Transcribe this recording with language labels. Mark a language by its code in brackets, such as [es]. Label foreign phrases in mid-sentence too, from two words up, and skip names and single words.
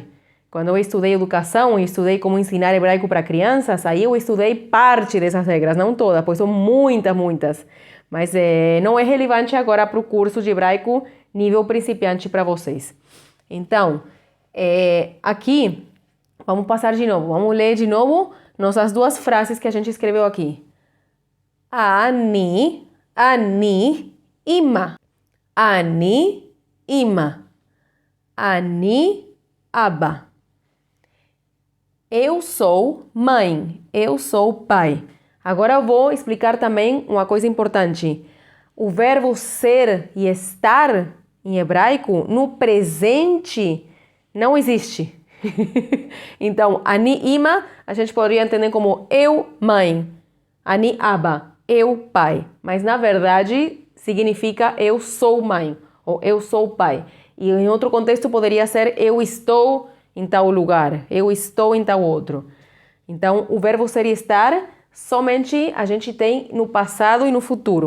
[pt] Quando eu estudei educação e estudei como ensinar hebraico para crianças, aí eu estudei parte dessas regras, não todas, pois são muitas. Mas não é relevante agora para o curso de hebraico nível principiante para vocês. Então, aqui, vamos passar de novo, vamos ler de novo nossas duas frases que a gente escreveu aqui. [he] אני, אמא. אני, אמא. אני, אבא. [pt] Eu sou mãe, eu sou pai. Agora eu vou explicar também uma coisa importante. O verbo ser e estar em hebraico, no presente, não existe. Então, [he] אני אמא, [pt] a gente poderia entender como eu mãe. [he] אני אבא, [pt] eu pai. Mas na verdade, significa eu sou mãe ou eu sou pai. E em outro contexto poderia ser eu estou em tal lugar, eu estou em tal outro. Então, o verbo ser e estar somente a gente tem no passado e no futuro.